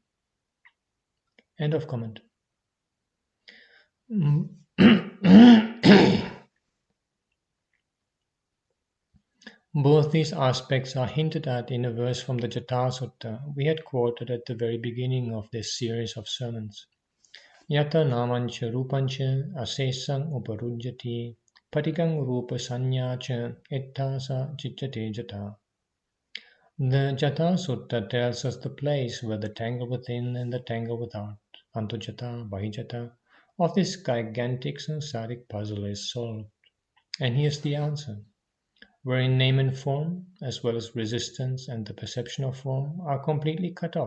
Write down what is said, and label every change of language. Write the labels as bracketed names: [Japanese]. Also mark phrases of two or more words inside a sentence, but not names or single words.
[English] End of comment. Both these aspects are hinted at in a verse from the Jata Sutta we had quoted at the very beginning of this series of sermons. [Pali] Yata namancha rupancha asesang uparujyati patikang rupa sanyacha ettasa chichate jata. [English] The Jata Sutta tells us the place where the tangle within and the tangle without, [Pali] Antojata, Bahijata, [English] of this gigantic samsaric puzzle is solved. And here's the answer. Wherein name and form, as well as resistance and the perception of form, are completely cut off.